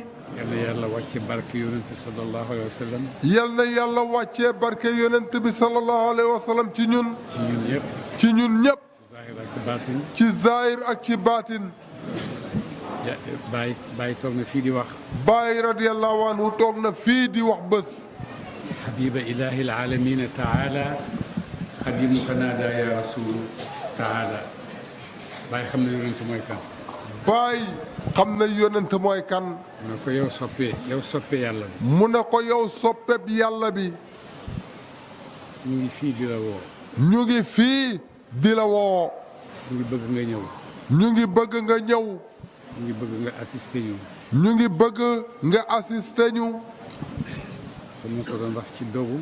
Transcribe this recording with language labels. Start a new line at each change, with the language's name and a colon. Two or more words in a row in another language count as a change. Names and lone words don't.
Wolof: yal na yàlla wàcce barke yonent
Arabic: صلى الله عليه وسلم.
Wolof: yal na yàlla wàccee barke yonent bi
Arabic: صلى الله عليه وسلم
Wolof: ci ñun. ci ñun ñëpp. ci ñun ñëpp. ci zahir ak ci baatin. ci zahir ak ci baatin. Baay toog na fii di wax. Baay
Arabic: رضي الله عنه
Wolof: toog na fii di wax bés.
Arabic: حبيب إله العالمين تعالى خديمك نادى يا رسول تعالى.
Wolof: باي خمنا يونت موي كان. باي خمنا يونت موي كان. منكو يو سوبي يالا بي. منكو يو سوبي يالا بي. ñugi fi di la wo. ñu ngi fii di la woo. ñu ngi bëgg nga ñëw. ñu ngi bëgg nga ñëw. ñu ngi bëgg nga assister ñu. ñu ngi bëgg nga assister ñu. te mu ko doon wax ci dogu.